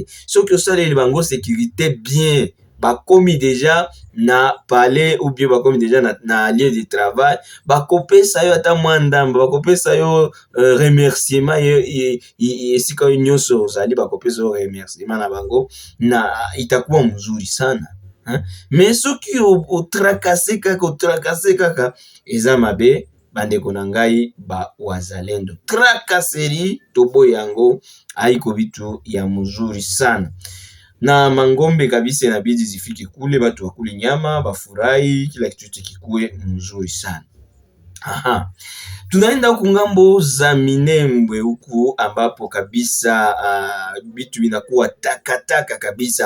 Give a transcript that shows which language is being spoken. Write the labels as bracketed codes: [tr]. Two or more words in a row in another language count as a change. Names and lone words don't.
[ln] Soki osaleli bango [fr] sécurité bien, [ln] bakomi déjà na palais [fr] ou bien [ln] bakomi déjà na [fr] lieu de travail, [ln] bakopesa yo ata mwa ndamba, bakopesa yo remerciement, esika nyonso ozali bakopesa yo remerciement na bango, na [sw] itakuwa mzuri sana. [ln] Mais soki otrakase kaka eza mabe, bandeko na ngai ba wazalendo. Trakaseri tobo yango [sw] haiko vitu ya mzuri sana. Na mangombe kabisa inabidi zifike kule, batu wakule nyama, bafurahi, kila kitu kikue mzuri sana. Tunaenda huku ngambo za Minembwe huku ambapo kabisa bitu binakuwa takataka kabisa.